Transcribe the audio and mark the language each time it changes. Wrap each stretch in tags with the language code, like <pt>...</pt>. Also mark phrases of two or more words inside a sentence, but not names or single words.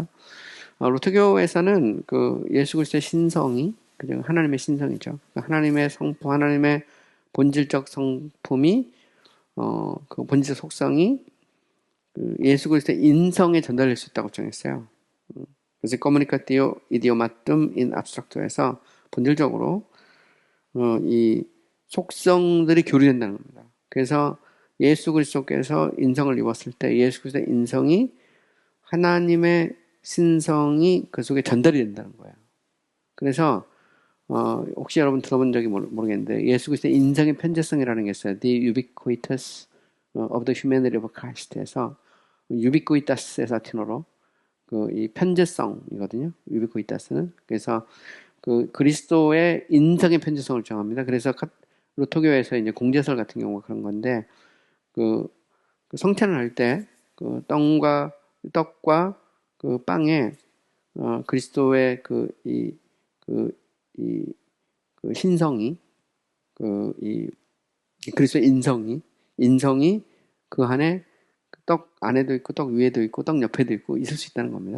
<ko>루터교에서는 그 예수 그리스도의 신성이 그냥 하나님의 신성이죠. 하나님의 성품, 하나님의 본질적 성품이 그 본질적 속성이 그 예수 그리스도의 인성에 전달될 수 있다고 정했어요. 그래서</ko> <la>comunicatio idiomatum in abstracto</la> <ko>에서 본질적으로 이 속성들이 교류된다는 겁니다. 그래서 예수 그리스도께서 인성을 입었을 때 예수 그리스도의 인성이 하나님의 신성이 그 속에 전달이 된다는 거예요. 그래서 혹시 여러분 들어본 적이 모르겠는데 예수 그리스도의 인성의 편재성이라는 게 있어요.</ko> <en>The ubiquitous of the humanity of Christ</en> <ko>에서 ubiquitous의 라틴어로 그 이 편재성이거든요. ubiquitous는 그래서 그 그리스도의 인성의 편재성을 정합니다. 그래서 루터교에서 이제 공제설 같은 경우가 그런 건데 그 성찬을 할 때 그 떡과 그 빵에 그리스도의 그 신성이 그리스도의 인성이 그 안에 떡 안에도 있고 떡 위에도 있고 떡 옆에도 있고 있을 수 있다는 겁니다.</ko>